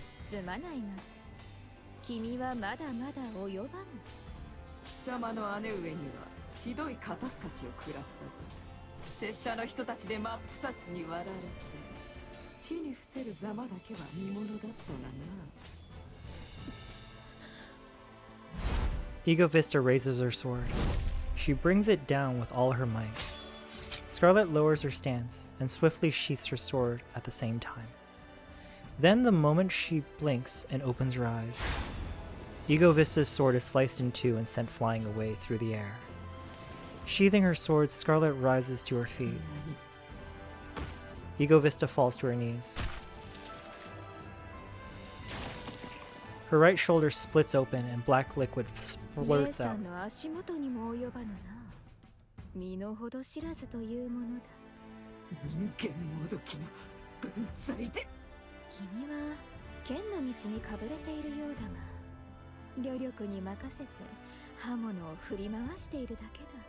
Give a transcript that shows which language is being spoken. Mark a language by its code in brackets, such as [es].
[ja] すまないが君はまだまだ及ばぬ。貴様の姉上にはひどい肩透かしを食らったぞ。拙者の人たちで真っ二つに割られて地に伏せるざまだけは見物だったがな。 [en] Ego Vista raises her sword. She brings it down with all her might. Scarlet lowers her stance and swiftly sheaths her sword at the same time. Then, the moment she blinks and opens her eyes, Ego Vista's sword is sliced in two and sent flying away through the air. Sheathing her sword, Scarlet rises to her feet. Ego Vista falls to her knees. Her right shoulder splits open and black liquid splurts out. [ja] の足元にも及ばぬな。身の程知らずというものだ。人間もどきの分際で。君は剣の道にかぶれているようだが、旅力に任せて刃物を振り回しているだけだ。